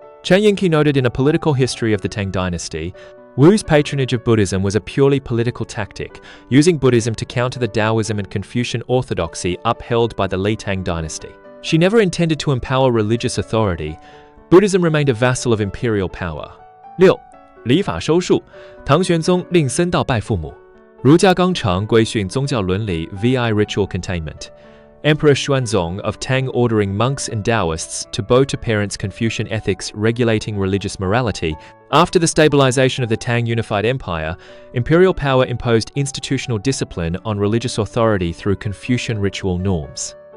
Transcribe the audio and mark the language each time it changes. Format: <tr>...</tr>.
<en>Chen Yingqi noted in A Political History of the Tang Dynasty, Wu's patronage of Buddhism was a purely political tactic, using Buddhism to counter the Taoism and Confucian orthodoxy upheld by the Li Tang dynasty. She never intended to empower religious authority. Buddhism remained a vassal of imperial power. 6.</en> <zh>礼法收束，唐玄宗令僧道拜父母，儒家纲常规训宗教伦理</zh> <en>vi ritual containment. Emperor Xuanzong of Tang ordering monks and Taoists to bow to parents. Confucian ethics regulating religious morality. After the stabilization of the Tang Unified Empire, imperial power imposed institutional discipline on religious authority through Confucian ritual norms.</en>